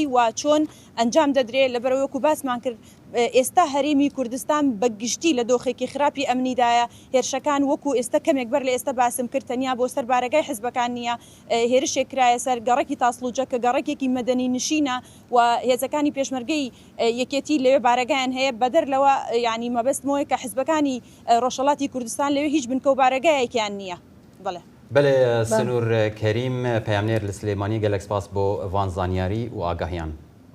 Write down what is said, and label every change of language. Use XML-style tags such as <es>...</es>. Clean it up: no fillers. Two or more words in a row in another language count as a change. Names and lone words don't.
<ckb>وا چۆن ئەنجام دەدرێت لەبەرەوەکو باسمان کرد ئێستا هەرێمی کوردستان بە گشتی لە دۆخێکی خراپی ئەمنیدایە هێرشەکان وەکو ئێستا کەمێک بەر لە ئێستا باسم کرد تەنیا بۆ سەر بارگای حیزبەکان نییە هێرشێک کرایە سەر گەڕێکی تاسلوجە کە گەڕێکێکی مەدەنی نشینە و هێزەکانی پێشمەرگەی یەکێتی لەوێ بارگایان هەیە بەدەر لەوە ینی مەبەستمەوەی کە حیزبەکانی ڕۆژهەڵاتی کوردستان لەوێ هیچ بنکە و بارگایەکیان نییە.</ckb> <ku>بله سنور کریم پیامنیر لسلیمانی گلک سپاس بو وان زانیاری و آگاهیان.</ku>